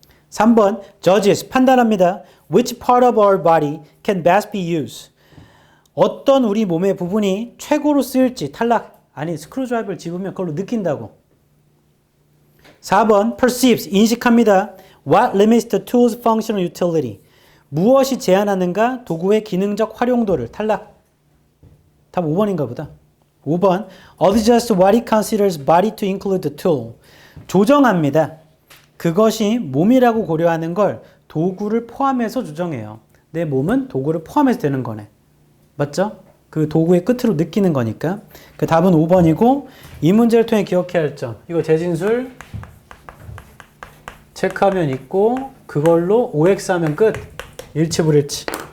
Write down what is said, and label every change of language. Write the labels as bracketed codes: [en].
[ko] 3번. Judges. 판단합니다. [en] Which part of our body can best be used. [ko] 어떤 우리 몸의 부분이 최고로 쓰일지 탈락. 아니 스크루드라이버를 집으면 그걸로 느낀다고. 4번 perceives 인식합니다. [en] What limits the tool's functional utility. [ko] 무엇이 제한하는가 도구의 기능적 활용도를 탈락. 답 5번인가 보다. [en] 5번 adjusts what it considers body to include the tool. [ko] 조정합니다. 그것이 몸이라고 고려하는 걸 도구를 포함해서 조정해요. 내 몸은 도구를 포함해서 되는 거네. 맞죠? 그 도구의 끝으로 느끼는 거니까. 그 답은 5번이고 이 문제를 통해 기억해야 할 점. 이거 재진술 체크하면 있고 그걸로 OX 하면 끝. 일치 불일치.